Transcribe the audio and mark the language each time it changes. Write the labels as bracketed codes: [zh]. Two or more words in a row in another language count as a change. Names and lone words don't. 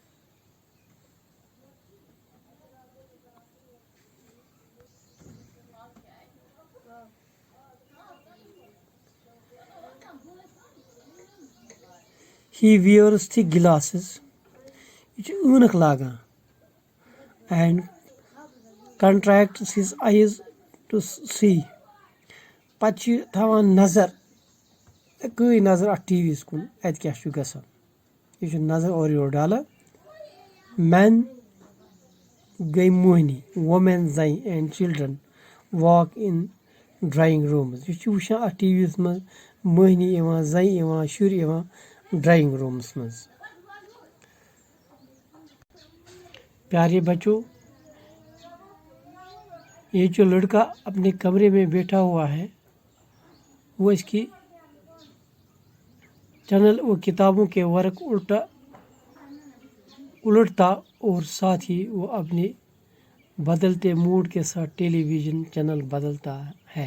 [en] He wears thick glasses. [ks] یہِ چھُ ٲنکھ لاگان [en] and contracts his eyes to see. [ks] پتہٕ چھُ تھاوان نظر اکٕے نظر اتھ ٹی وی یس کُن اتہِ کیاہ چھُ گژھان. یہِ چھُ نظر اورٕ یورٕ ڈالان. Men گٔے موہنی, [en] women زنہِ and children walk in drawing rooms. [ks] یہِ چھُ وٕچھان اتھ ٹی وی یس منٛز موہنی یِوان, زنہِ یِوان, شُرۍ یِوان [hi] ड्राइंग रूम्स में. प्यारे बच्चों, ये जो लड़का अपने कमरे में बैठा हुआ है वो इसकी चैनल और किताबों के वर्क उलटता और साथ ही वो अपने बदलते मूड के साथ टेलीविज़न चैनल बदलता है.